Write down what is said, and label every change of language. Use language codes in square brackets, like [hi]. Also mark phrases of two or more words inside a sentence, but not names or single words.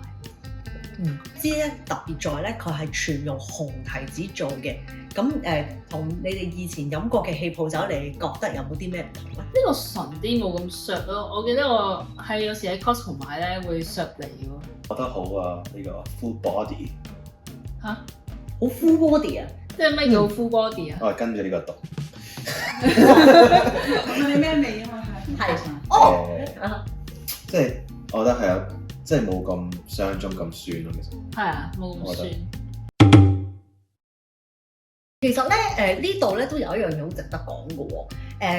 [yue] 知咧特別在咧，佢係全用紅提子做嘅。咁同你哋以前飲過嘅氣泡酒，你覺得有冇啲咩唔同咧？呢個純啲冇咁削咯，我記得我係有時喺 Costco 買咧會削嚟喎。覺得好啊，呢個 [en] full body。 [yue] 嚇？好 [en] full body [yue] 啊！即係咩叫 [en] full body [yue] 啊？我係跟住呢個讀。問你咩味啊嘛？係哦，即係我覺得係有，即係冇咁想像中咁酸咯，其實。係啊，冇咁酸。其實咧呢度咧都有一樣嘢好值得講嘅喎。